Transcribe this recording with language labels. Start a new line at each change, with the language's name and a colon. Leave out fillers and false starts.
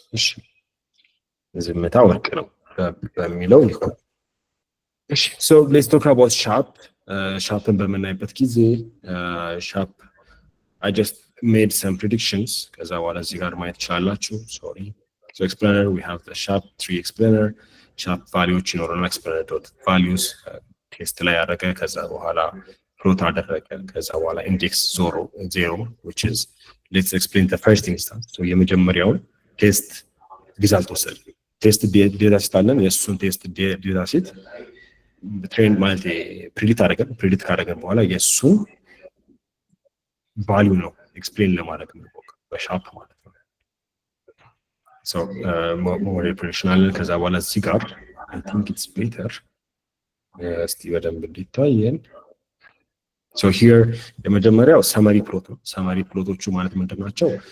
Amharic: እሺ ዝምታ ወርቅ ነው በሚለው ይሁን። እሺ
English: so let's talk about sharp.
Amharic: Sharpን በምናይበት ጊዜ sharp
English: I just made some predictions
Amharic: ከዛ በኋላ እዚህ ጋር ማየት ትችላላችሁ። sorry.
English: So explainer we have the sharp 3 explainer sharp values
Amharic: ይኖረናል።
English: explainer dot values
Amharic: ቴስት ላይ ያደረገ ከዛ በኋላ
English: ፕሎት አደረገ ከዛ በኋላ index 0 which is let's explain the first instance.
Amharic: So የመጀመሪያውን ቴስት ሪዛልት ወሰድ ቴስት ዴታ ሴት አለን። የእሱን ቴስት ዴታ ሴት ትሬንድ ማለት ፕሪዲክት ካደረገን በኋላ የእሱን ቫልዩ ነው ኤክስፕሌን ለማድረግ ነው በሻርፕ ማለት ነው። so ሞዴል ፕሬዲክሽን አለን። ከዛ በኋላ እዚህ ጋር
English: I think it's better
Amharic: እስቲ በደንብ እንዲታየን so here የመጀመሪያው ሰመሪ ፕሎት ነው። ሰመሪ ፕሎቶቹ ማለት ምንድናቸው?